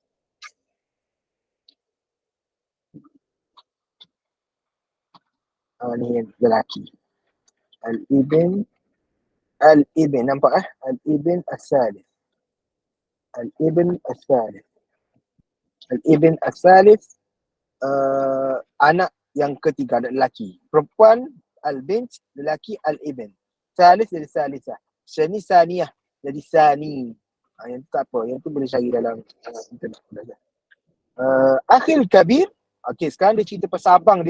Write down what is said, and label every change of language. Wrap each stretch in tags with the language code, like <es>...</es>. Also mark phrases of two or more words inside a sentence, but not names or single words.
<ms>Ni lelaki.</ms> <ar>الابن، الابن, nampak الابن الثالث. الابن الثالث. الابن الثالث,</ar> <ms>anak yang ketiga, anak lelaki. Perempuan, al-bint, lelaki,</ms> <ar>الابن. ثالث</ar> <ms>jadi thalithah.</ms> <ar>ثاني ثانية</ar> <ms>jadi sani. Yang tu tak apa, yang tu boleh cari dalam internet.</ms> <ar>أخي الكبير,</ar> <ms>okey, sekarang dia cerita pasal abang dia.</ms>